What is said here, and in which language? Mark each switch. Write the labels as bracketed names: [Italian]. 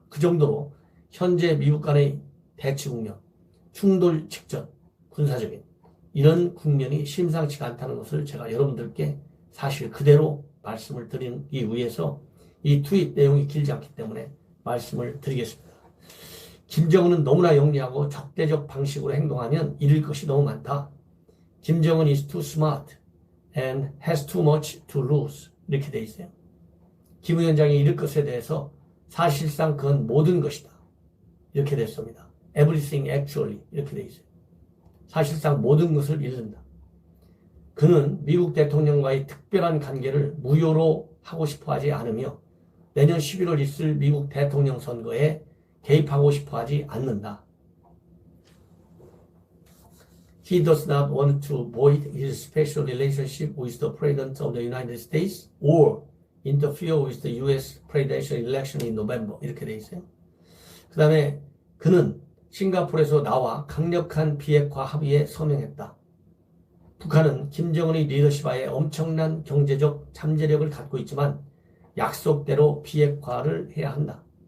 [Korean] 그 정도로 현재 미국 간의 대치 국면, 충돌 직전, 군사적인 이런 국면이 심상치가 않다는 것을 제가 여러분들께 사실 그대로 말씀을 드리기 위해서 이 트윗 내용이 길지 않기 때문에 말씀을 드리겠습니다. 김정은은 너무나 영리하고 적대적 방식으로 행동하면 잃을 것이 너무 많다. [English] 김정은 is too smart and has too much to lose. [Korean] 이렇게 돼 있어요. 김 위원장이 잃을 것에 대해서 사실상 그건 모든 것이다. 이렇게 됐습니다. [English] Everything actually [Korean] 이렇게 돼 있어요. 사실상 모든 것을 잃는다. 그는 미국 대통령과의 특별한 관계를 무효로 하고 싶어 하지 않으며 내년 11월 있을 미국 대통령 선거에 개입하고 싶어 하지 않는다. [English] He does not want to void his special relationship with the President of the United States or interfere with the U.S. presidential election in November. [Korean] 이렇게 돼 있어요. 그 다음에 그는 싱가포르에서 나와 강력한 비핵화 합의에 서명했다. 북한은 김정은의 리더십하에 엄청난 경제적 잠재력을 갖고 있지만 약속대로 비핵화를 해야 한다.